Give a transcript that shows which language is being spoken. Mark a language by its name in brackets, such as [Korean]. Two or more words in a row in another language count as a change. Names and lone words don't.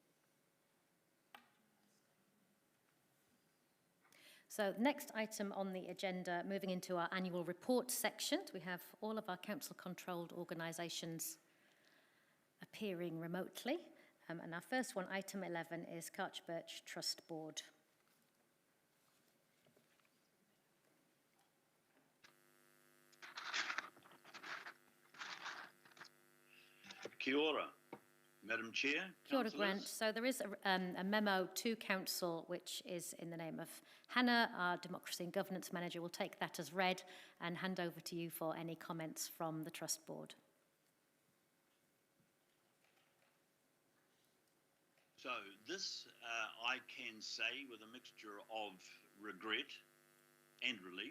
[English] So the next item on the agenda, moving into our annual report section, we have all of our council-controlled organisations appearing remotely. And our first one, item 11, is Carchbirch Trust Board. [Māori] Kia ora, [English] Madam Chair. [Māori] Kia ora, Grant. [English] So there is a memo to Council which is in the name of Hannah, our Democracy and Governance Manager. We'll take that as read and hand over to you for any comments from the Trust Board. So this I can say with a mixture of regret and relief.